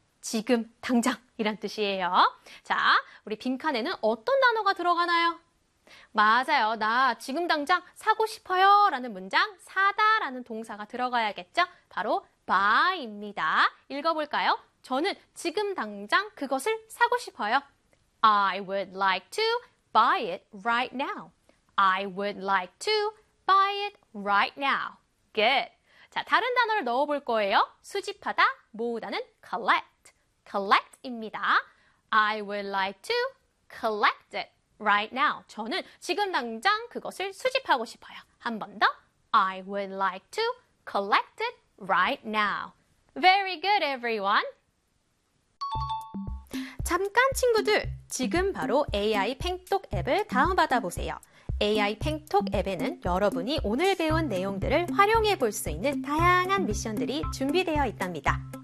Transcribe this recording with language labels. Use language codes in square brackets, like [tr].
[ko] 지금 당장 이란 뜻이에요. 자, 우리 빈칸에는 어떤 단어가 들어가나요? 맞아요. 나 지금 당장 사고 싶어요 라는 문장 사다 라는 동사가 들어가야겠죠? 바로 buy입니다. 읽어볼까요? 저는 지금 당장 그것을 사고 싶어요. [en] I would like to buy it right now. I would like to buy it right now. Good. [ko] 자, 다른 단어를 넣어볼 거예요. 수집하다, 모으다는 collect. Collect입니다. [en] I would like to collect it right now. [ko] 저는 지금 당장 그것을 수집하고 싶어요. 한 번 더. [en] I would like to collect it right now. Very good, everyone. [ko] 잠깐 친구들, 지금 바로 AI 팽톡 앱을 다운받아 보세요. AI 팽톡 앱에는 여러분이 오늘 배운 내용들을 활용해 볼 수 있는 다양한 미션들이 준비되어 있답니다.